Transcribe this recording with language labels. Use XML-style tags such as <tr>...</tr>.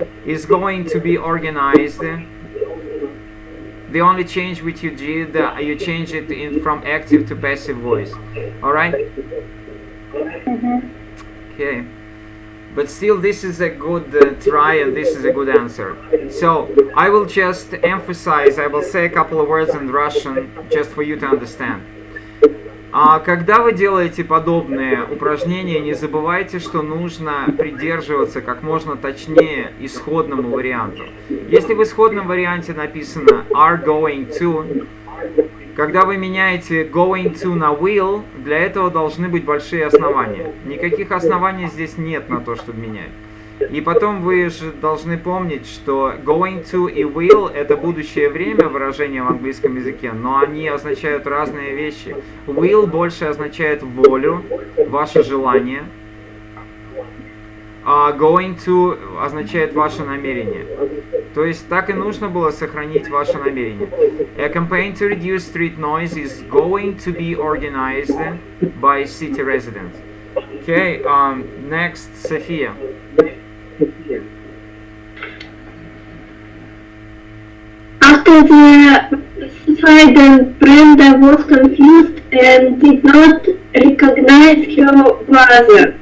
<en>Is going to be organized. The only change which you did, you changed it from active to passive voice. Alright? Okay. But still, this is a good try and this is a good answer. So, I will just emphasize, I will say a couple of words in Russian just for you to understand.</en> <ru>Когда вы делаете подобные упражнения, не забывайте, что нужно придерживаться как можно точнее исходному варианту. Если в исходном варианте написано</ru> <en>are going to,</en> <ru>когда вы меняете going to на will, для этого должны быть большие основания. Никаких оснований здесь нет на то, чтобы менять. И потом вы же должны помнить, что going to и will это будущее время выражения в английском языке, но они означают разные вещи. Will больше означает волю, ваше желание, а going to означает ваше намерение. То есть так и нужно было сохранить ваше намерение.</ru> <en>A campaign to reduce street noise is going to be organized by city residents. Okay, next, Sophia. After the incident, Brenda was confused and did not recognize her brother.</en>